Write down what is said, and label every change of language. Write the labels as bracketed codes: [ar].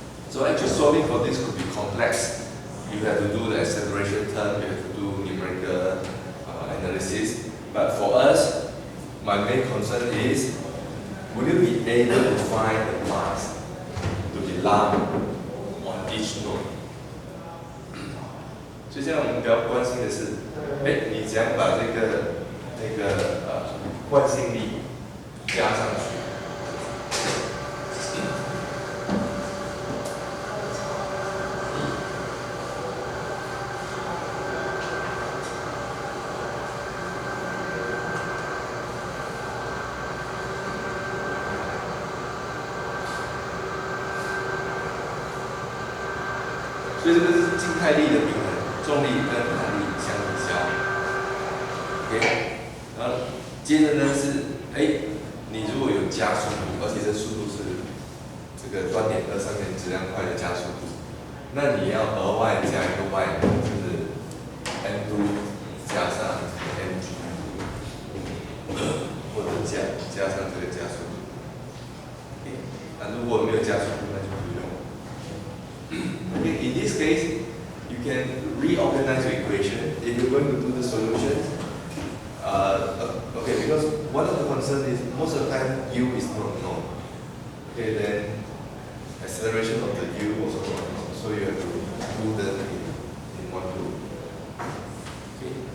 [en] So actually solving for this could be complex. You have to do the acceleration term, you have to do numerical analysis. But for us, my main concern is, will you be able to find the mass to be lump on each node? [zh] 所以现在我们比较关心的是，你怎样把这个惯性力加上去？所以这个是静态力的平衡，重力跟弹力相抵消。 OK， 然后接着呢是，你如果有加速度，而且这速度是这个端点2上面质量块的加速度，那你要额外加一个 y， 就是 m2 加上 mg， 或者加上这个加速度。 OK， 那如果没有加速度，那就不用。 [en] Okay, in this case, you can reorganize your equation if you're going to do the solutions. Okay, because one of the concerns is most of the time u is not known. Okay, then acceleration of the u also not known, so you have to do them in one loop. Okay.